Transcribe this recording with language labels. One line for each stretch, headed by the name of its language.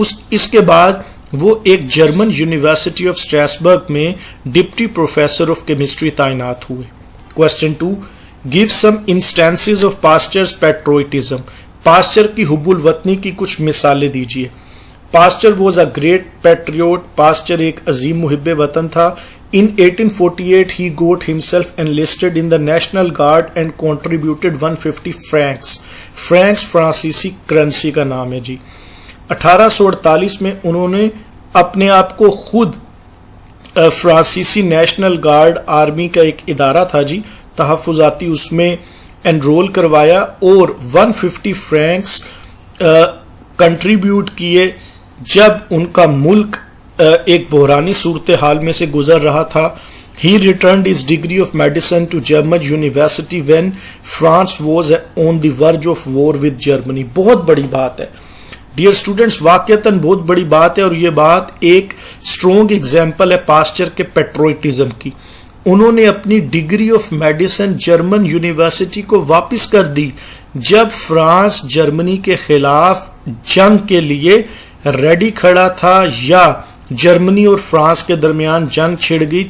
Urdu: اس کے بعد وہ ایک جرمن یونیورسٹی آف اسٹریسبرگ میں ڈپٹی پروفیسر آف کیمسٹری تعینات ہوئے.
English: Question 2, give some instances of Pasteur's patriotism.
Urdu: Posture کی حب الوطنی کی کچھ مثالیں دیجیے.
English: Pasteur was a great patriot.
Urdu: Posture ایک عظیم محب وطن تھا.
English: In 1848 he got himself enlisted in the National Guard and contributed 150 francs.
Urdu: Francs فرانسیسی کرنسی کا نام ہے جی. 1848 میں انہوں نے اپنے آپ کو خود فرانسیسی نیشنل گارڈ آرمی کا ایک ادارہ تھا جی, تحفظاتی, اس میں انرول کروایا اور 150 فرینکس کنٹریبیوٹ کیے جب ان کا ملک ایک بحرانی صورتحال میں سے گزر رہا تھا.
English: He returned his degree of medicine to German University when France was on the verge of war with Germany.
Urdu: بہت بڑی بات ہے ڈیئر اسٹوڈینٹس, واقعتاً بہت بڑی بات ہے, اور یہ بات ایک اسٹرانگ ایگزامپل ہے پاسچر کے پیٹروئٹزم کی. انہوں نے اپنی degree of medicine German university کو واپس کر دی جب فرانس جرمنی کے خلاف جنگ کے لیے ریڈی کھڑا تھا یا جرمنی اور فرانس کے درمیان جنگ چھڑ گئی.